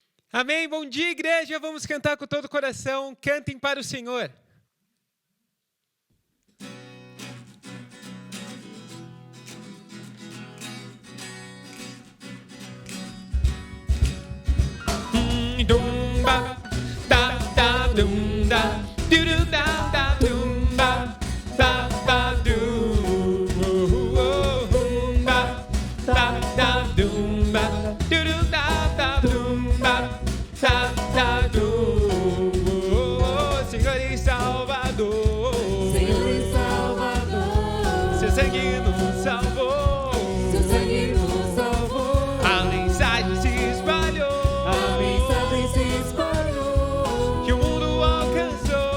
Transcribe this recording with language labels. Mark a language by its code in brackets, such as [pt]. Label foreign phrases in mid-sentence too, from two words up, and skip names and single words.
[pt] Amém? Bom dia, igreja. Vamos cantar com todo o coração. Cantem para o Senhor. Dumba, da da dumba, du da da dumba, da da dumba, da da dumba, du da da dumba, da da dumba. Senhor e Salvador, Senhor e Salvador, seu sangue nos salvou, seu sangue nos salvou. a mensagem se espalhou. A mensagem se espalhou, Que o mundo alcançou,